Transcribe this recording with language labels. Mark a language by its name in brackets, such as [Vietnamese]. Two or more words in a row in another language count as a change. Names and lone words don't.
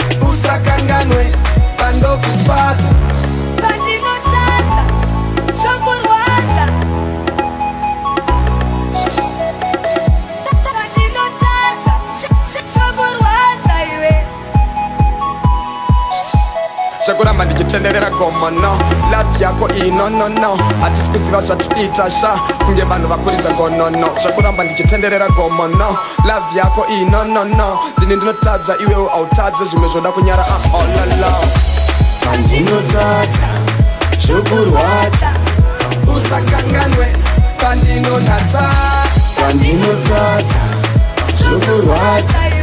[Shona] Usakanganwe, pandokufadza. Pandinotadza, zvokurwadza. Pandinotadza, z-, z-, zvokurwadza iwe. Zvokuramba ndichitenderera gomo, no. Love yako iyi, [English] no, no, no. [Shona] Hatisi kuziva zvatiita sha, kunge vanhu vakuridza ngono, no. Zvokuramba ndichitenderera gomo, no. Love yako iyi, [English] no, no, no. [Shona] Ndini ndinotadza, iwewe hautadze, zvimwe zvoda kunyara, ah, oh, la, la. Pandinotadza, zvokurwadza. Usakanganwe, pandinonatsa. Pandinotadza, zvokurwadza.